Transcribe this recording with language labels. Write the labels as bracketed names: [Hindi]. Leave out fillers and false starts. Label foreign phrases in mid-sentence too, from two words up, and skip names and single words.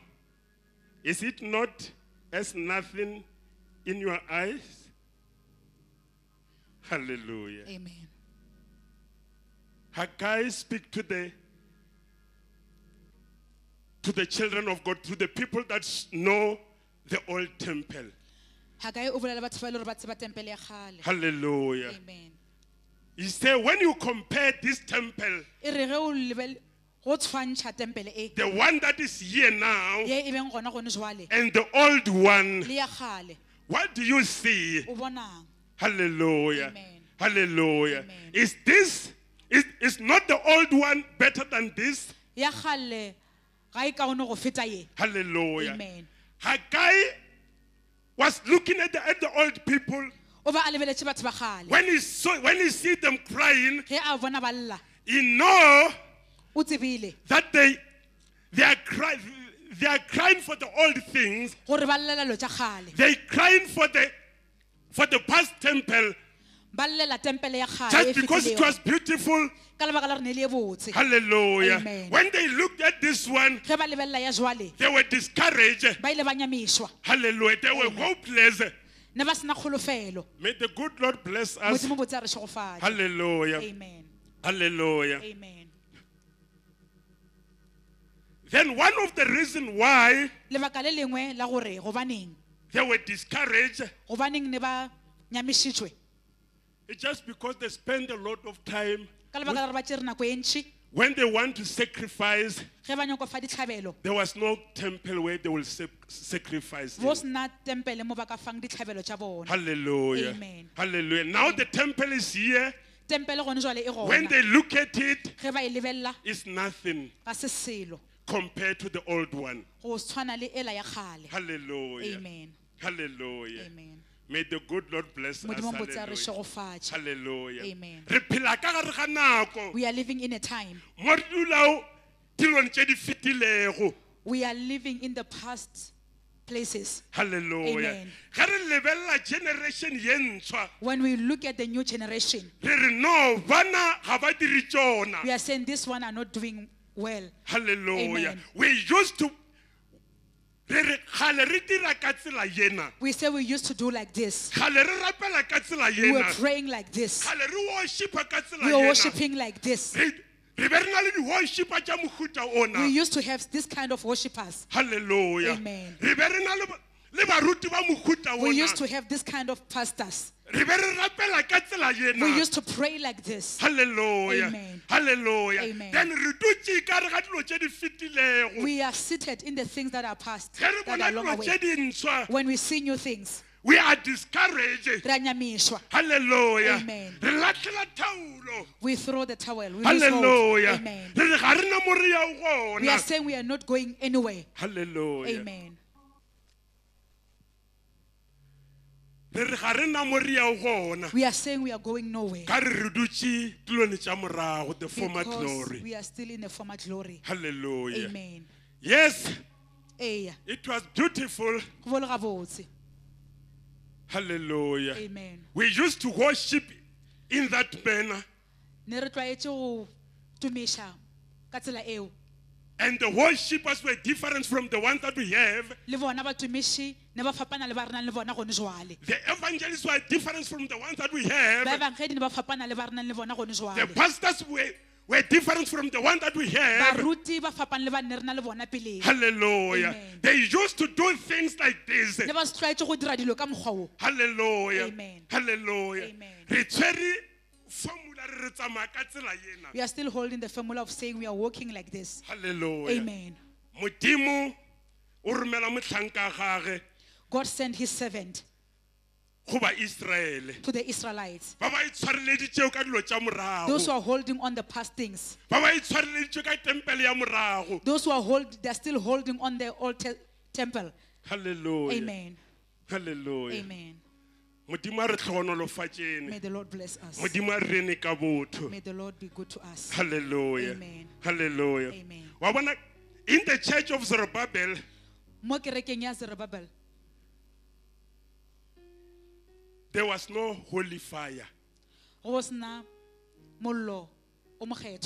[English] Is it not as nothing in your eyes? Hallelujah. Amen. Haggai speak to the children of God, to the people that know the old temple. [Northern Sotho] Haggai o bolela batho ba e le gore ba tseba tempele ya kgale. [English] Hallelujah. Amen. He said, when you compare this temple, [Northern Sotho] E re ge o lebel go tshwantšha tempele e [English] the one that is here now, [Northern Sotho] ye e beng gona gone jwale [English] and the old one, [Northern Sotho] le ya kgale, [English] what do you see? [Northern Sotho] o bonang? [English] Hallelujah. Amen. Hallelujah. Amen. Is not the old one better than this? [Northern Sotho] Ya kgale ga e kaone go feta ye. [English] Hallelujah. Amen. Haggai was looking at the old people. [Northern Sotho] O ba a lebeletše batho ba kgale. [English] When he see them crying, [Northern Sotho] Ge a bona ba lla, [English] he know [Northern Sotho] o tsebile [English] that they are crying for the old things. [Northern Sotho] gore ba llela lo tša kgale. [English] They crying for the past temple [Northern Sotho] Ba llela tempele ya kgale [English] just [Northern Sotho] e [English] because it [Northern Sotho] fetilego. [English] was beautiful. [Northern Sotho] Ka lebaka la gore ne le e botse. [English] Hallelujah. Amen. When they looked at this one, [Northern Sotho] Ge ba lebelela ya jwale, [English] they were discouraged. [Northern Sotho] ba ile ba nyamišwa. [English] Hallelujah. They were hopeless. [Northern Sotho] Ne ba sena kgolofelo. [English] May the good Lord bless us. [Northern Sotho] Modimo botse a re šegofatše. [English] Hallelujah. Amen. Hallelujah. Amen. Then one of the reasons why [Northern Sotho] Lebaka le lengwe la gore gobaneng [English] they were discouraged [Northern Sotho] gobaneng ne ba nyamišitšwe [English] is just because they spend a lot of time. [Northern Sotho] ka lebaka la gore ba tšere nako e ntši [English] When they want to sacrifice, [Northern Sotho] ge ba nyako fa ditlhabelo [English] there was no temple where they will sacrifice. [Northern Sotho] bo [English] in. [Northern Sotho] sena tempele mo ba ka fang ditlhabelo tša bona. [English] Hallelujah. Amen. Hallelujah. Now the temple is here. [Northern Sotho] Tempele gone jwale e [English] When [Northern Sotho] gona [English] they look at it, [Northern Sotho] ge ba e lebelela [English] it's nothing [Northern Sotho] ga se selo [English] compared to the old one. [Northern Sotho] go tshwana le ela ya kgale. [English] Hallelujah. Amen. Hallelujah. Amen. May the good Lord bless us. [Northern Sotho] Modimo botse a re [English] Hallelujah. [Northern Sotho] šegofatše. [English] Hallelujah. Amen. [Northern Sotho] Re phela ka gare ga nako. [English] We are living in a time. [Northern Sotho] Mo re dula dilong tše di fetilego. [English] We are living in the past places. Hallelujah. Amen. [Northern Sotho] Ge re lebelela generation ye ntshwa, [English] When we look at the new generation, [Northern Sotho] re re no bana ga ba dire tšona. [English] we are saying this one are not doing well. Hallelujah. Amen. We used to [Northern Sotho] re re kgale re dira ka tsela yena. [English] We say we used to do like this. [Northern Sotho] Kgale re rapela ka tsela [English] We were [Northern Sotho] yena. [English] praying like this. [Northern Sotho] Kgale re worshipa ka tsela [English] We were [Northern Sotho] yena. [English] worshiping like this. [Northern Sotho] Re be re na le di-worshipa tša mohuta ona. [English] We used to have this kind of worshippers. Hallelujah. Amen. [Northern Sotho] Re be re na le le baruti ba mohuta [English] We used [Northern Sotho] ona [English] to have this kind of pastors. [Northern Sotho] re be re rapela ka tsela [English] We [Northern Sotho] yena. [English] used to pray like this. Hallelujah. Amen. Hallelujah. Amen. [Northern Sotho] Then re dutse ka re ga dilo tse di fetilego. [English] We are seated in the things that are past, [Northern Sotho] Ge re [English] that [Northern Sotho] bona [English] are long [Northern Sotho] dilo tse [English] away. [Northern Sotho] dintšhwa, [English] When we see new things, we are discouraged. [Northern Sotho] re a nyamišwa. [English] Hallelujah. Amen. [Northern Sotho] Re latlhela thaulo. [English] We throw the towel. We lose hope. Hallelujah. Amen. [Northern Sotho] Re re ga re na mo re yang [English] We are [Northern Sotho] gona. [English] saying we are not going anywhere. Hallelujah. Amen. [Northern Sotho] Re re ga re na mo re yang gona. [English] We are saying we are going nowhere. [Northern Sotho] Ka re re dutse dilone tša morago, [English] the former Because glory. we are still in the former glory. Hallelujah. Amen. Yes, [Northern Sotho] Eya, [English] it was beautiful. [Northern Sotho] go bole gabotse. [English] Hallelujah. Amen. We used to worship in that manner, [Northern Sotho] Ne re tlwaetse go tumiša ka tsela eo. [English] and the worshippers were different from the ones that we have. [Northern Sotho] Le bona batumiši ne ba fapana le ba re nang le bona gone jwale. [English] The evangelists were different from the ones that we have. [Northern Sotho] Ba bangedi ne ba fapana le ba re nang le bona gone [English] The [Northern Sotho] jwale. [English] pastors were different from the ones that we have. [Northern Sotho] Baruti ba fapane le ba ne re na le bona pele. [English] Hallelujah. Amen. They used to do things like this. [Northern Sotho] Ne ba se tlwaetse go dira dilo ka mokgwa o. [English] Hallelujah. Amen. Hallelujah. Amen. [Northern Sotho] Re tshwere formula re re tsamaya ka tsela ena. [English] We are still holding the formula of saying we are walking like this. Hallelujah. Amen. [Northern Sotho] Modimo o romela motlhanka gage [English] God sent his servant [Northern Sotho] go ba Israele. [English] to the Israelites. [Northern Sotho] Ba ba itshwareleditšego ka dilo tša [English] Those who [Northern Sotho] morago. [English] are holding on the past things. [Northern Sotho] Ba ba itshwareleditšwe ka tempele ya morago. [English] Those who are they are still holding on the old temple. Hallelujah. Amen. Hallelujah. Amen. [Northern Sotho] Modimo a re tlhogonolofatšene. [English] May the Lord bless us. [Northern Sotho] Modimo a re rene ka botho. [English] May the Lord be good to us. Hallelujah. Amen. Hallelujah. Amen. [Northern Sotho] Wa bona, [English] in the church of Zerubbabel, [Northern Sotho] Mo kerekeng ya Zerubbabel, [English] there was no holy fire. [Northern Sotho] go sena mollo o mokgethwa.